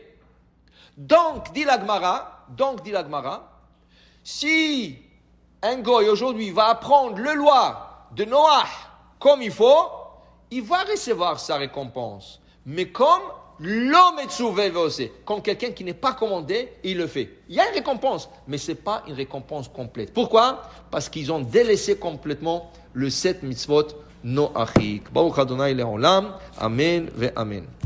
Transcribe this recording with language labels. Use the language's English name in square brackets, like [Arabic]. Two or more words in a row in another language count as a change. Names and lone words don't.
[French] Donc, dit la Gemara, si un goy aujourd'hui va apprendre le loi de Noah comme il faut, il va recevoir sa récompense. Mais comme l'homme est sauvé aussi, comme quelqu'un qui n'est pas commandé, il le fait. Il y a une récompense, mais ce n'est pas une récompense complète. Pourquoi? Parce qu'ils ont délaissé complètement le 7 [Hebrew] מצוות נוחיק. ברוך אדני לעולם. אמן ואמן.